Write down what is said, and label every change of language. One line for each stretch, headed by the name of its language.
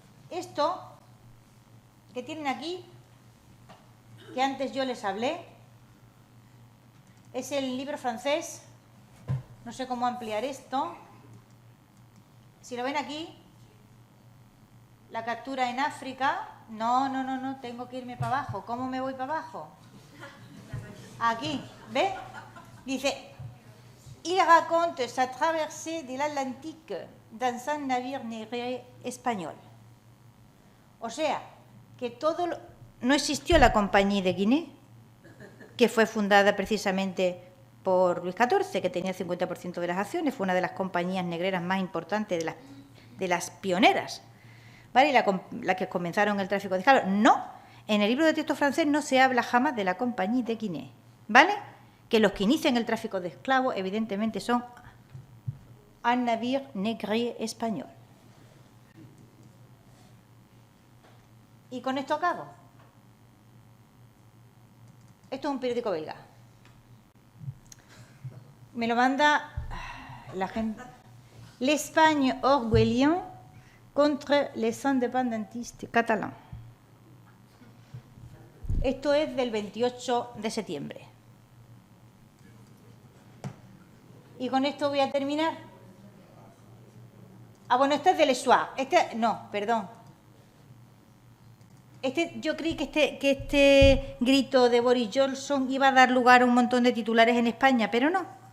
Spanish: Esto que tienen aquí, que antes yo les hablé, es el libro francés. No sé cómo ampliar esto. Si lo ven aquí, la captura en África. No, tengo que irme para abajo. ¿Cómo me voy para abajo? Aquí, ¿ve?
French: Dice, il raconte sa traversée de l'Atlantique dans un navire négrier español.
Spanish: O sea, que no existió la Compañía de Guinea, que fue fundada precisamente por Luis XIV, que tenía el 50% de las acciones, fue una de las compañías negreras más importantes, de las pioneras, ¿vale? La que comenzaron el tráfico de esclavos. No, en el libro de texto francés no se habla jamás de la Compañía de Guinea, ¿vale? Que los que inician el tráfico de esclavos, evidentemente, son un
French: navire négrier
Spanish: español. Y con esto acabo. Esto es un periódico belga. Me lo manda la gente.
French: L'Espagne orgueillant contre les indépendantistes catalans.
Spanish: Esto es del 28 de septiembre. Y con esto voy a terminar. Bueno, este es del Soir. No, perdón. Yo creí que este grito de Boris Johnson iba a dar lugar a un montón de titulares en España, pero no.